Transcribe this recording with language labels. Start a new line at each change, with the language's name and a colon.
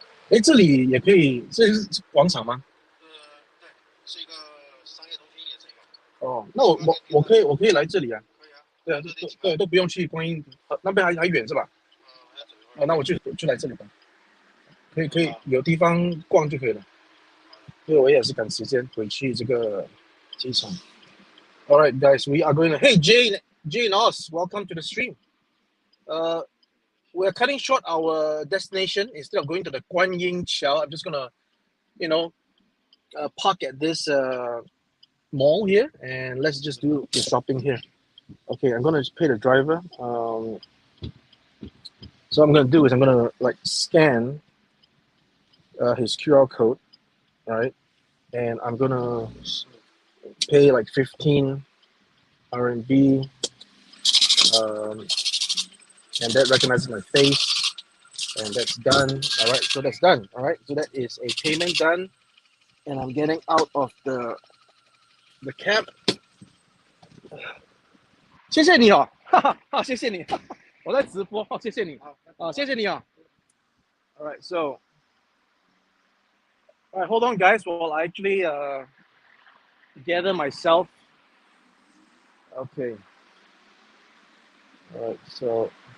Chinese: 哎，这里也可以，这是广场吗？对，是一个商业中心，也是一个。哦，那我可以来这里啊。可以啊。对啊，都不用去观音，那边还远是吧？还要走一会儿。哦，那我就来这里吧。可以，有地方逛就可以了。因为我也是赶时间回去这个机场。
English: All right, guys, we are going to. Hey, Jane Oz, welcome to the stream. We're cutting short our destination. Instead of going to the Guanyin Qiao, I'm just gonna, park at this mall here, and let's just do the shopping here. Okay, I'm gonna pay the driver. So what I'm gonna do is I'm gonna scan his QR code, right? And I'm gonna pay 15 RMB, and that recognizes my face, and that's done. All right, so that's done. All right, so that is a payment done, and I'm getting out of the cab.
Chinese: 谢谢你哦，哈哈，好，谢谢你，我在直播，谢谢你，谢谢你啊。
English: All right, so, all right, hold on, guys, while I actually gather myself. Okay. All right, so.